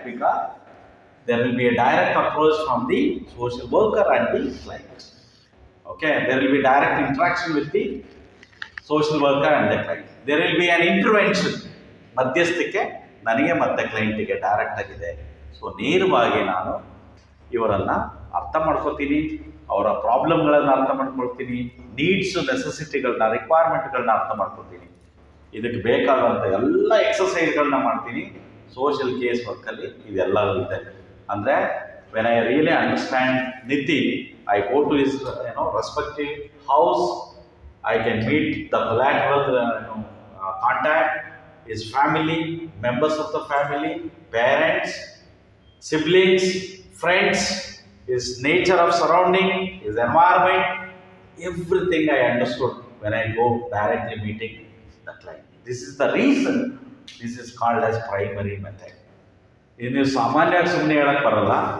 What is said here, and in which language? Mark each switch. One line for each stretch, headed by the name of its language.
English: Because there will be a direct approach from the social worker and the client. Okay, there will be direct interaction with the social worker and the client. There will be an intervention.
Kannada: ಮಧ್ಯಸ್ಥಿಕೆ ನನಗೆ ಮತ್ತೆ ಕ್ಲೈಂಟಿಗೆ direct ಆಗಿದೆ. So ನೇರವಾಗಿ ನಾನು ಇವರನ್ನು ಅರ್ಥ ಮಾಡ್ಕೊತೀನಿ, ಅವರ ಪ್ರಾಬ್ಲಮ್ಗಳನ್ನು ಅರ್ಥ ಮಾಡ್ಕೊಳ್ತೀನಿ, ನೀಡ್ಸು, ನೆಸೆಸಿಟಿಗಳನ್ನ, ರಿಕ್ವೈರ್ಮೆಂಟ್ಗಳನ್ನ ಅರ್ಥ ಮಾಡ್ಕೊಳ್ತೀನಿ. ಇದಕ್ಕೆ ಬೇಕಾದಂಥ ಎಲ್ಲ ಎಕ್ಸಸೈಸ್ಗಳನ್ನ ಮಾಡ್ತೀನಿ. ಸೋಷಿಯಲ್ ಕೇಸ್ ವರ್ಕಲ್ಲಿ ಇದೆಲ್ಲ ಇದೆ. ಅಂದರೆ
English: When I really understand Nitin, I go to his respective house. I can meet the collateral contact, his family, members of the family, parents, siblings, friends, his nature of surrounding, his environment, everything I understood when I go directly meeting the client. This is the reason this is called as primary method.
Kannada: ಇನ್ನು ಸಾಮಾನ್ಯವಾಗಿ ಸುಮ್ಮನೆ ಹೇಳಕ್ಕೆ ಬರಲ್ಲ.